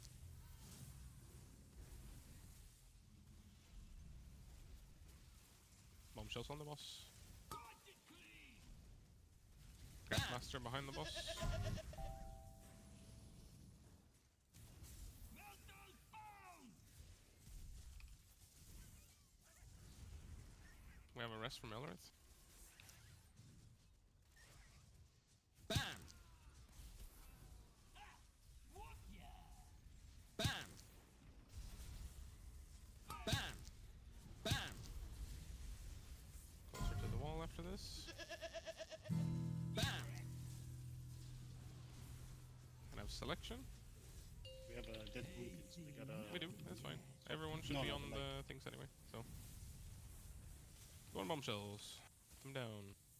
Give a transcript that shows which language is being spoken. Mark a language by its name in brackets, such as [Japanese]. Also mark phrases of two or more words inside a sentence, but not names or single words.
[English] Bombshells on the boss. Grandmaster behind the boss. We have a cast from Elrith. Bam! Bam! Bam! Bam! Closer to the wall after this. Bam! Can have selection. We have a dead pumpkin, so we gotta. We do, that's fine. Everyone should be on the things anyway, so. Go on bombshells. Put them down.